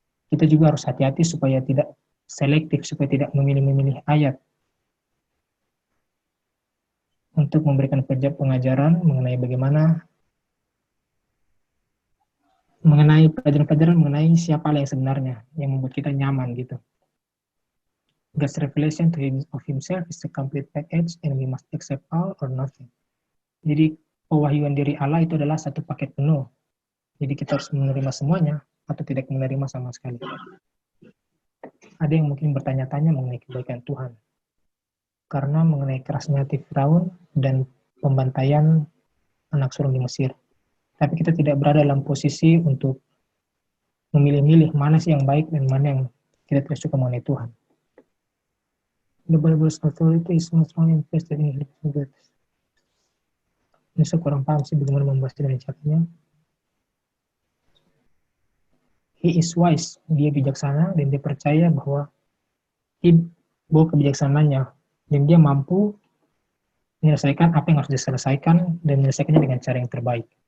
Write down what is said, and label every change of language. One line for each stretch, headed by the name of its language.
Indonesian: Kita juga harus hati-hati supaya tidak selektif, supaya tidak memilih-memilih ayat untuk memberikan pengajaran mengenai bagaimana pelajaran-pelajaran mengenai siapa yang sebenarnya yang membuat kita nyaman gitu.
English: God's revelation of himself is a complete package and we must accept all or nothing.
Indonesian: Jadi pewahyuan diri Allah itu adalah satu paket penuh. Jadi kita harus menerima semuanya atau tidak menerima sama sekali. Ada yang mungkin bertanya-tanya mengenai kebaikan Tuhan. Karena mengenai kerasnya hati Firaun dan pembantaian anak sulung di Mesir. Tapi kita tidak berada dalam posisi untuk memilih-milih mana sih yang baik dan mana yang kita tidak suka mengenai Tuhan.
English: The Bible's authority is not strongly invested in God.
Indonesian: Ini saya kurang paham sih bagaimana membahas dengan caranya.
English: He is wise,
Indonesian: dia bijaksana dan dia percaya bahwa kebijaksanaannya dan dia mampu menyelesaikan apa yang harus diselesaikan dan menyelesaikannya dengan cara yang terbaik.